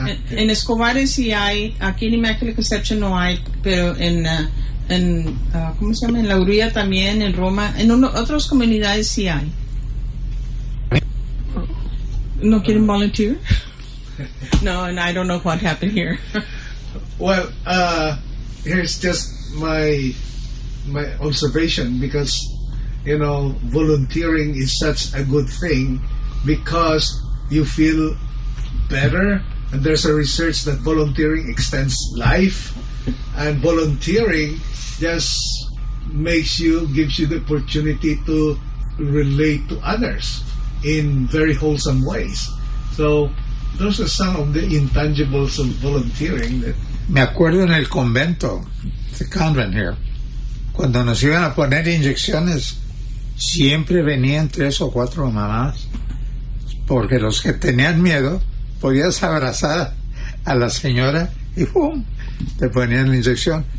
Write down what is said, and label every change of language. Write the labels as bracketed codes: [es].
[es] en Escobar sí hay, aquí en Immaculate Conception no hay, pero ¿cómo se llama? En La Urilla también, en Roma, en otras comunidades sí hay. ¿No quieren volunteer? [en] No, and I don't know what happened here. Well, here's just my observation, because, you know, volunteering is such a good thing, because you feel better, and there's a research that volunteering extends life, and volunteering just gives you the opportunity to relate to others in very wholesome ways. So those are some of the intangibles of volunteering. [es] Me acuerdo en el convento, [en] the convent here, [es] cuando nos iban a poner inyecciones, siempre venían tres o cuatro mamás, porque los que tenían miedo, podías abrazar a la señora y ¡pum!, te ponían la inyección.